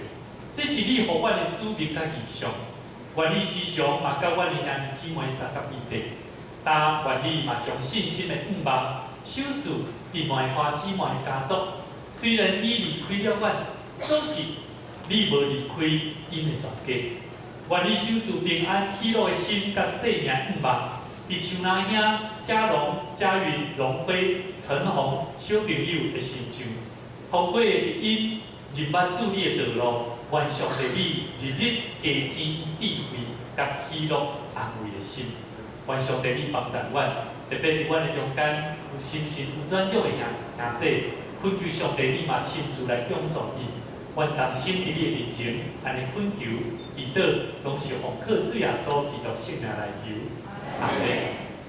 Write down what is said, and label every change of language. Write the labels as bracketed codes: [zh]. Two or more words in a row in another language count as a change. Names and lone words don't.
[nan] 这是你互阮的使命甲意向，愿你时常嘛甲阮的兄弟姊妹相甲一地，但愿你嘛将信心的盼望守住伫梅花姊妹的家族。虽然伊离开了阮，可是你无离开因的全家。愿你守住平安喜乐的心甲生命盼望，伫像那兄嘉龙、嘉云、荣辉、陈红小朋友的心上，通过因入捌主你的道路。愿上帝你日日加添智慧、甲喜乐、安慰的心。愿上帝你帮助阮，特别伫阮的中间有心神有转种的兄姐，恳求上帝你嘛亲自来帮助伊。愿同心伫你的面前，安尼恳求、祈祷，拢是奉靠主耶稣基督圣名来求。阿门。